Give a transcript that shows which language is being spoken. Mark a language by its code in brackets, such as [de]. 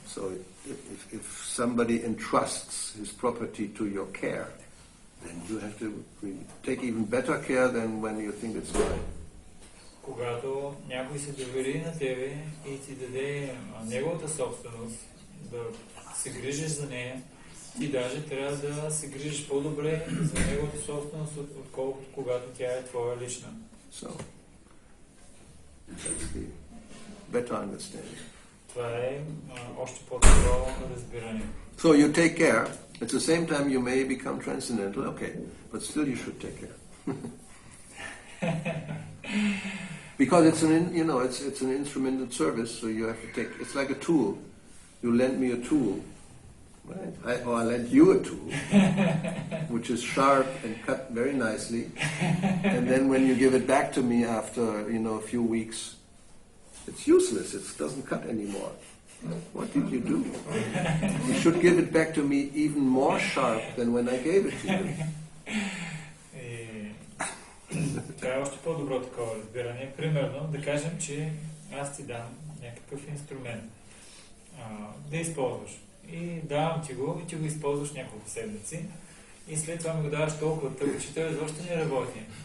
[en] So if somebody entrusts his property to your care, then you have to take even better care than when you think it's mine. [bg] Когато някой се довери на тебе и ти даде неговата собственост, да се грижиш за нея, ти даже трябва да се грижиш по-добре за неговата собственост, отколкото когато тя е твоя лична. [en] So, that's the better understanding. [bg] Това е още по-добро разбиране. [en] So you take care. At the same time you may become transcendental, okay, but still you should take care. Because it's it's an instrumental service, so you have to take. It's like a tool. You lend me a tool, right? I lend you a tool, which is sharp and cut very nicely. And then when you give it back to me after a few weeks, it's useless. It doesn't cut anymore. What did you do? You should give it back to me even more sharp than when I gave it to you. [bg] Това е още по-добро такова разбиране. Примерно, да кажем, че аз ти дам някакъв инструмент. да използваш. И давам ти го, и ти го използваш няколко седмици. И след това ми го даваш толкова тъпо, че той изобщо не работи.